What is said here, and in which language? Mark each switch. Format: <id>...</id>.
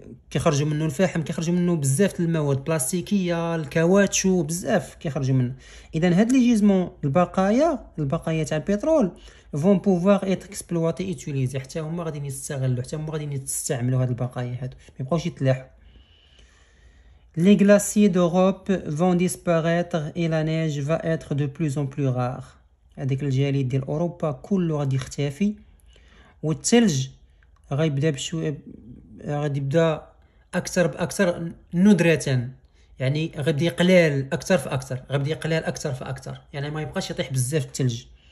<ar>كيخرجوا منه الفحم، كيخرجوا منه بزاف المواد بلاستيكيه، الكاواتشو، بزاف كيخرجوا منه. اذا هاد لي جيزمون البقايا تاع البترول فون بوفوار اتر اكسبلواتي ايتيليزي، حتى هما غادي يستغلوا، حتى هما غادي يستعملوا هاد البقايا هادو، ما يبقاوش يتلاحوا.</ar> <fr>Les glaciers d'Europe vont disparaître et la neige va être de plus en plus rare.</fr> <ar>هذاك الجليد ديال اوروبا كله غادي يختفي، والثلج غيبدا بشويه، غادي يبدا اكثر باكثر ندره، يعني غادي يقلال اكثر فاكثر، غادي يقلال اكثر فاكثر، يعني ما يبقاش يطيح بزاف الثلج.</ar>